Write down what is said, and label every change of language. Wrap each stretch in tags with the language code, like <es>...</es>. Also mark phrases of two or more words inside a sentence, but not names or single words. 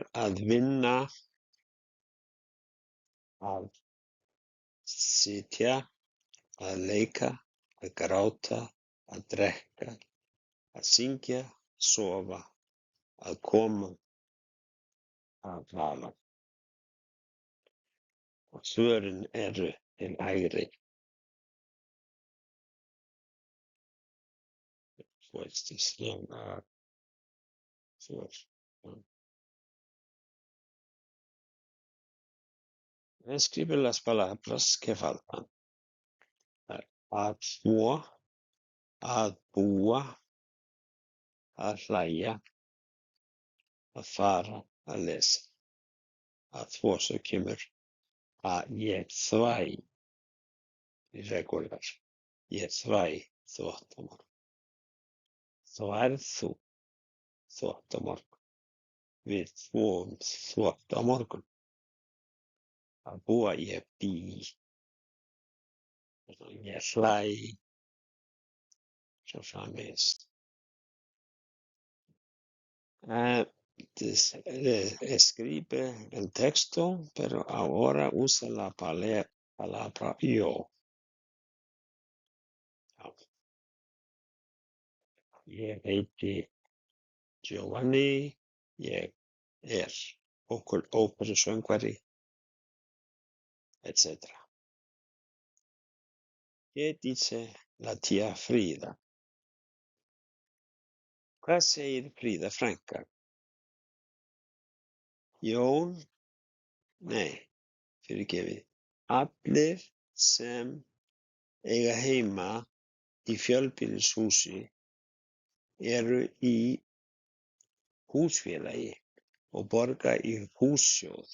<is>Að vinna, að sitja, að leika, að gráta, að drekka, að syngja, sofa, að koma, að tala. Og svörin eru til hægri.</is> <es>Escribe las palabras que faltan.</es> <is>Að þvo, að búa, að hlæja, að fara, að lesa. Að þvo, svo kemur að ég þvæ irregular. Ég þvæ þvott á morgun. Þværð þú þvott á morgun? Við þvom þvott á morgun. Að búa, ég bý. Ég hlæ, svo framvegis.</is> <es>Escribe el texto, pero ahora usa la palabra yo.</es> <is>Ég heiti Giovanni, ég óperusöngvari, etc.</is> <es>¿Qué dice la tía Frida?</es> <is>Hvað segir Fríða frænka? Jón, fyrirgefið. Allir sem eiga heima í fjölbýlishúsi eru í húsfélagi og borga í hússjóð.</is>